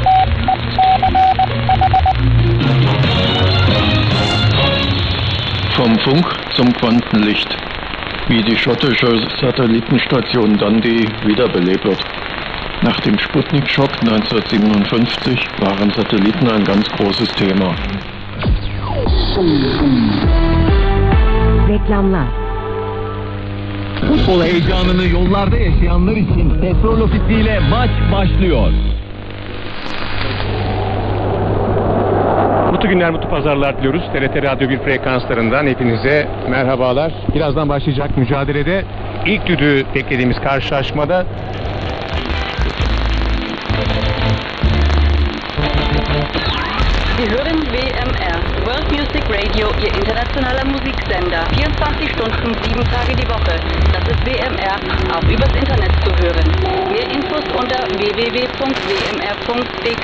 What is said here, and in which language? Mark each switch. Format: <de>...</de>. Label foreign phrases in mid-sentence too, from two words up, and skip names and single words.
<de>Vom Funk zum Quantenlicht. Wie die schottische Satellitenstation Dundee wiederbelebt wird. Nach dem Sputnik-Schock 1957 waren Satelliten ein ganz großes Thema.</de> <tr>Reklamlar. Futbol heyecanını yollarda yaşayanlar için petrol ofisiyle maç başlıyor. Mutlu günler, mutlu pazarlar diliyoruz. TRT Radyo 1 frekanslarından hepinize merhabalar. Birazdan başlayacak mücadelede ilk düdüğü beklediğimiz karşılaşmada</tr> <de>Sie hören WMR, World Music Radio, Ihr internationaler Musiksender. 24 Stunden, 7 Tage die Woche. Das ist WMR, auch übers Internet zu hören. Mehr Infos unter www.wmr.dk.</de>